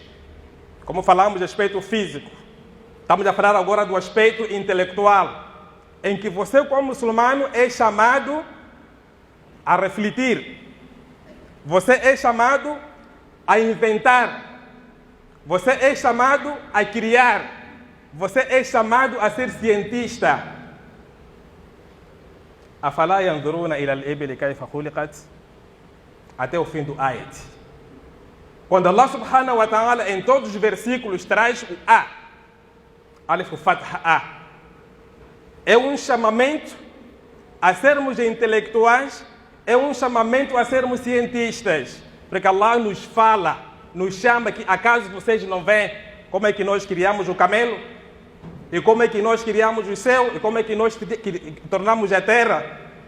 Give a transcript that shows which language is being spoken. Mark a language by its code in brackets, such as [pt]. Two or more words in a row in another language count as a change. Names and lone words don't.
[pt] Como falamos do aspecto físico, estamos a falar agora do aspecto intelectual, em que você, como muçulmano, é chamado a refletir. Você é chamado a inventar. Você é chamado a criar. Você é chamado a ser cientista. [ar] أَفَلَا يَنْظُرُونَ إِلَى الْإِبِلِ كَيْفَ خُلِقَتْ. [pt] Até o fim do ayat. Quando [ar] الله سبحانه وتعالى [pt] em todos os versículos traz o A, [ar] ألف فتحة [pt] A, é um chamamento a sermos intelectuais, é um chamamento a sermos cientistas, porque Allah nos fala, nos chama que acaso vocês não veem como é que nós criamos o camelo, e como é que nós criamos o céu, e como é que nós tornamos a terra.